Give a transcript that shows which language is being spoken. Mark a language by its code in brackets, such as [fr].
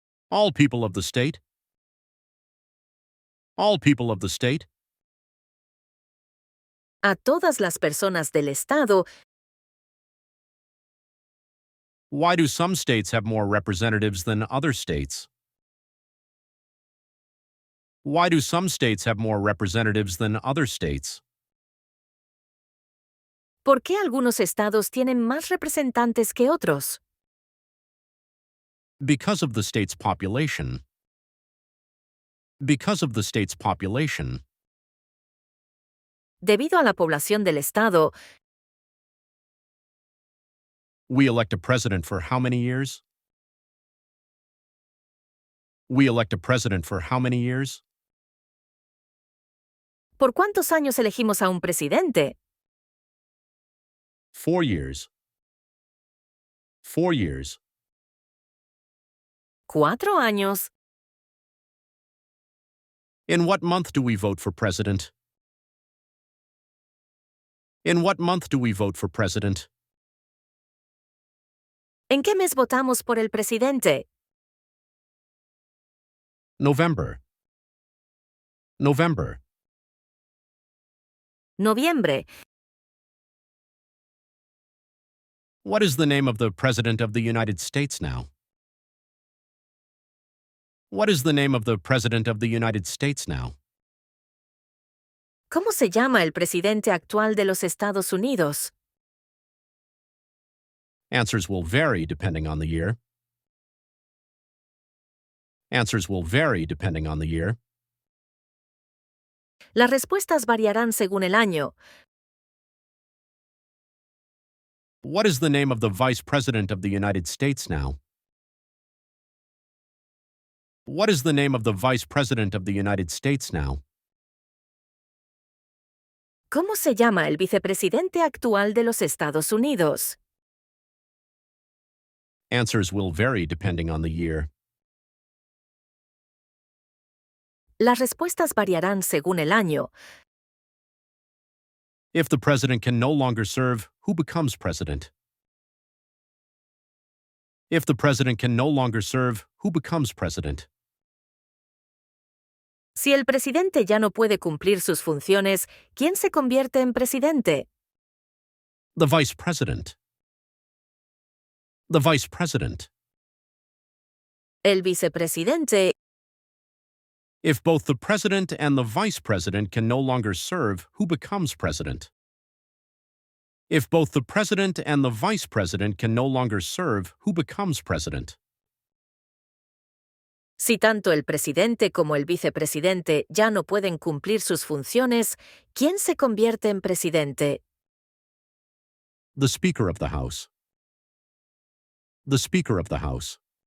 [en] All people of the state. All people of the state. [es] A todas las personas del Estado. [en] Why do some states have more representatives than other states? Why do some states have more representatives than other states? [es] ¿Por qué algunos estados tienen más representantes que otros? [en] Because of the state's population. Because of the state's population. [es] Debido a la población del estado. [en] We elect a president for how many years? We elect a president for how many years? [es] ¿Por cuántos años elegimos a un presidente? [en] 4 years. 4 years. [es] 4 años. [en] In what month do we vote for president? In what month do we vote for president? [es] ¿En qué mes votamos por el presidente? [en] November. November. [es] Noviembre. [en] What is the name of the President of the United States now? What is the name of the President of the United States now? [es] ¿Cómo se llama el presidente actual de los Estados Unidos? [en] Answers will vary depending on the year. Answers will vary depending on the year. [es] Las respuestas variarán según el año. [en] What is the name of the Vice President of the United States now? What is the name of the Vice President of the United States now? [es] ¿Cómo se llama el vicepresidente actual de los Estados Unidos? [en] Answers will vary depending on the year. [es] Las respuestas variarán según el año. [en] If the president can no longer serve, who becomes president? If the president can no longer serve, who becomes president? [es] Si el presidente ya no puede cumplir sus funciones, ¿quién se convierte en presidente? [en] The vice president. The vice president. [es] El vicepresidente. [en] If both the president and the vice president can no longer serve, who becomes president? If both the president and the vice president can no longer serve, who becomes president? [es] Si tanto el presidente como el vicepresidente ya no pueden cumplir sus funciones, ¿quién se convierte en presidente? [en] The Speaker of the House. The Speaker of the House.